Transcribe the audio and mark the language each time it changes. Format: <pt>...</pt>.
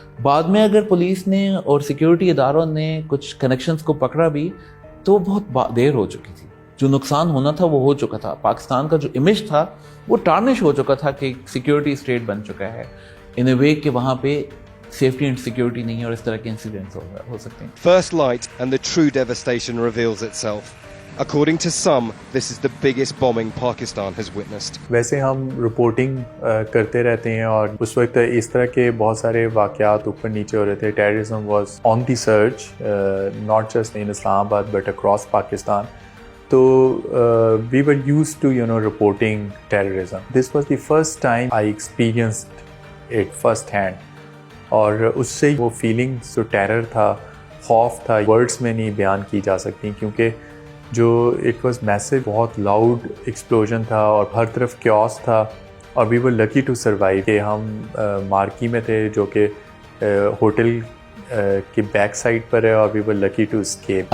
<ur>بعد میں اگر پولیس نے اور سیکیورٹی اداروں نے کچھ کنیکشنز کو پکڑا بھی تو بہت دیر ہو چکی تھی. جو نقصان ہونا تھا وہ ہو چکا تھا. پاکستان کا جو امیج تھا وہ ٹارنش ہو چکا تھا کہ سیکیورٹی اسٹیٹ بن چکا ہے</ur> <en>in a way</en> <ur>کہ وہاں پہ</ur> <en>safety and security</en> <ur>نہیں ہے, اور اس طرح کے انسیڈنٹس ہو سکتے ہیں.</ur> <en>First light and the true devastation reveals itself. According to some, this is the biggest bombing Pakistan has witnessed.</en> <ur>ویسے ہم رپورٹنگ کرتے رہتے ہیں, اور اس وقت اس طرح کے بہت سارے واقعات اوپر نیچے ہو رہے تھے.</ur> <en>Terrorism was on the search, not just in Islamabad but across Pakistan. تو we were used to reporting terrorism. This was the first time I experienced it first hand.</en> <ur>اور اس سے وہ فیلنگس جو ٹیرر تھا، خوف تھا، ورڈس میں نہیں بیان کی جا سکتی، کیونکہ جو</ur> <en>it was massive,</en> <ur>بہت لاؤڈ ایکسپلوژن تھا اور ہر طرف کیوس تھا.</ur> <en>اور we were lucky to survive</en> <ur>کہ ہم مارکی میں تھے جو کہ ہوٹل کی بیک سائڈ پر ہے،</ur> <en>اور we were lucky to escape.</en>